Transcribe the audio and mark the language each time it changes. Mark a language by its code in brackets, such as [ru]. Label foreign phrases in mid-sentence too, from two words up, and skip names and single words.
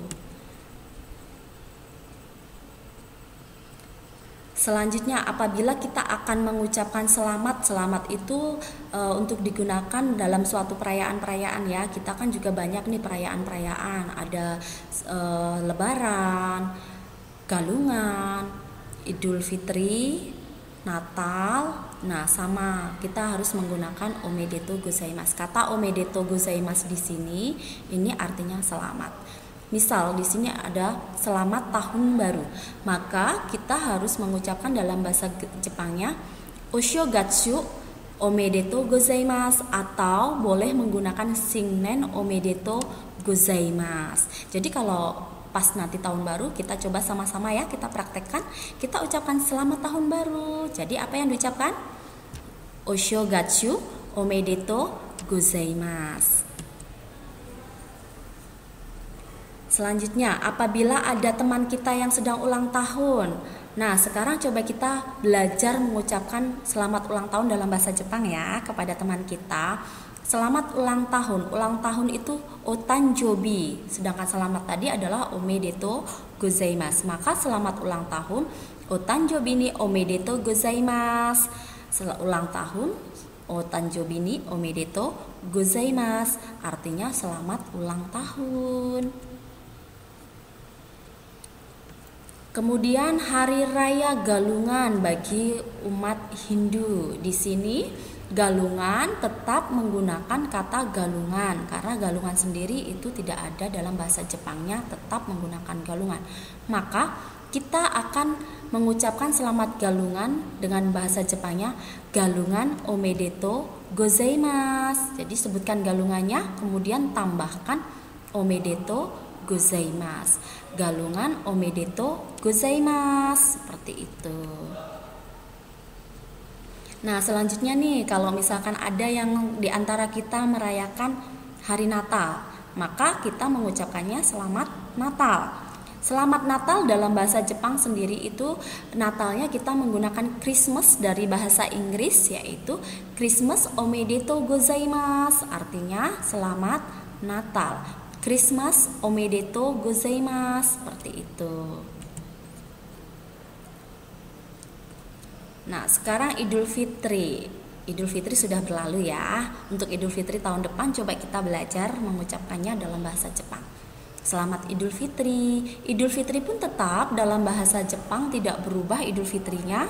[id] Selanjutnya apabila kita akan mengucapkan selamat itu untuk digunakan dalam suatu perayaan-perayaan ya. Kita kan juga banyak nih perayaan-perayaan, ada Lebaran, Galungan, Idul Fitri, Natal. Nah, sama kita harus menggunakan [ja] おめでとうございます. [id] Kata [ja] おめでとうございます [id] di sini ini artinya selamat. Misal di sini ada selamat tahun baru, maka kita harus mengucapkan dalam bahasa Jepangnya [ja] お正月おめでとうございます, [id] atau boleh menggunakan [ja] 新年おめでとうございます. [id] Jadi kalau pas nanti tahun baru, kita coba sama-sama ya, kita praktekkan, kita ucapkan selamat tahun baru. Jadi apa yang diucapkan? [ja] お正月おめでとうございます. [id] Selanjutnya, apabila ada teman kita yang sedang ulang tahun. Nah, sekarang coba kita belajar mengucapkan selamat ulang tahun dalam bahasa Jepang ya kepada teman kita. Selamat ulang tahun. Ulang tahun itu otanjobi, sedangkan selamat tadi adalah [ja] おめでとうございます. [id] Maka selamat ulang tahun [ja] お誕生日におめでとうございます. [id] Ulang tahun [ja] お誕生日におめでとうございます, [id] artinya selamat ulang tahun. Kemudian hari raya Galungan bagi umat Hindu. Di sini Galungan tetap menggunakan kata Galungan karena Galungan sendiri itu tidak ada dalam bahasa Jepangnya, tetap menggunakan Galungan. Maka kita akan mengucapkan selamat Galungan dengan bahasa Jepangnya Galungan [ja] おめでとうございます. [id] Jadi sebutkan galungannya, kemudian tambahkan [ja] おめでとうございます. Galungan おめでとうございます, [id] seperti itu. Nah, selanjutnya nih, kalau misalkan ada yang di antara kita merayakan hari Natal, maka kita mengucapkannya selamat Natal. Selamat Natal dalam bahasa Jepang sendiri itu Natalnya kita menggunakan Christmas dari bahasa Inggris, yaitu [ja] クリスマスおめでとうございます, [id] artinya selamat Natal. [ja] クリスマスおめでとうございます, [id] seperti itu. Nah, sekarang Idul Fitri. Idul Fitri sudah berlalu ya. Untuk Idul Fitri tahun depan coba kita belajar mengucapkannya dalam bahasa Jepang. Selamat Idul Fitri. Idul Fitri pun tetap dalam bahasa Jepang tidak berubah Idul Fitrinya.